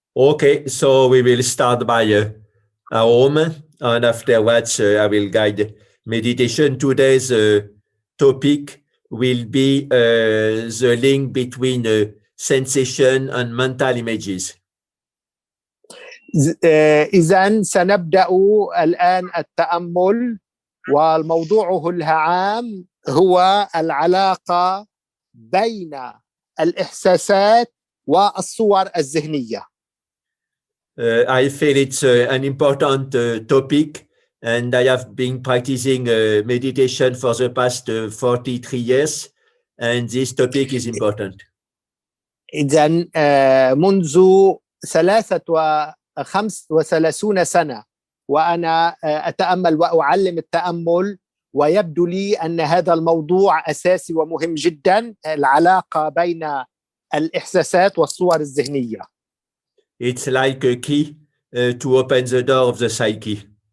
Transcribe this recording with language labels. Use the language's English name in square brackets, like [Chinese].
[English] Okay, so we will start by home, and afterwards I will guide meditation. Today's topic will be the link between sensation and mental images. [Arabic] إذن سنبدأ الآن التأمل، والموضوعه العام هو العلاقة بين الإحساسات والصور الذهنية. [English] I feel it's an important topic, and I have been practicing meditation for the past 43 years, and this topic is important. [Arabic] إذن منذ 35 سنة وأنا أتأمل وأعلم التأمل، ويبدو لي أن هذا الموضوع أساسي ومهم جدا، العلاقة بين الإحساسات والصور الذهنية. [English] It's like a key to open the door of the psyche.